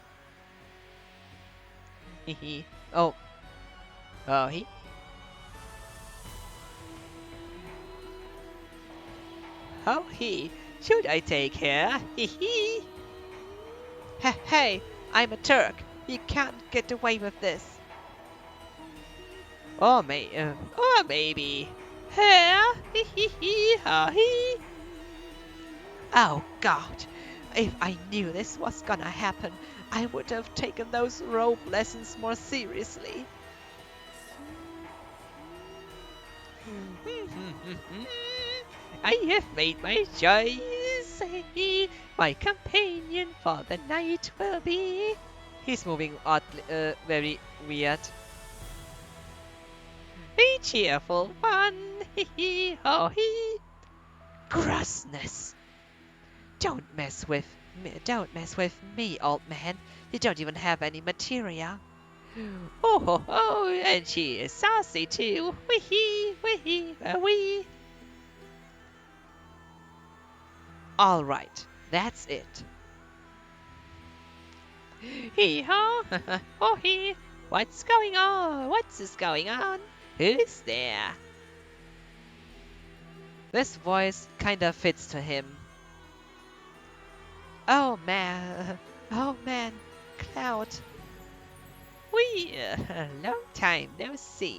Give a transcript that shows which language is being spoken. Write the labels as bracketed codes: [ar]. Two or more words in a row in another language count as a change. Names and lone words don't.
[en] Hehe. Oh. Oh, he. Oh, should I take her? Hee hee. Hey, I'm a Turk. You can't get away with this. Or maybe. Her? Hee hee hee, ha hee. Oh God! If I knew this was gonna happen, I would have taken those rope lessons more seriously. I have made my choice. My companion for the night will be. He's moving oddly, very weird. A cheerful one. Oh, he. Grossness. Don't mess with me, old man. You don't even have any materia. Oh ho ho, and she is saucy too. Wee hee, wee hee, wee. All right, that's it. Hee haw, oh hee. What's going on? What's going on? Who's there? This voice kinda fits to him. Oh man, Cloud. Long time no see.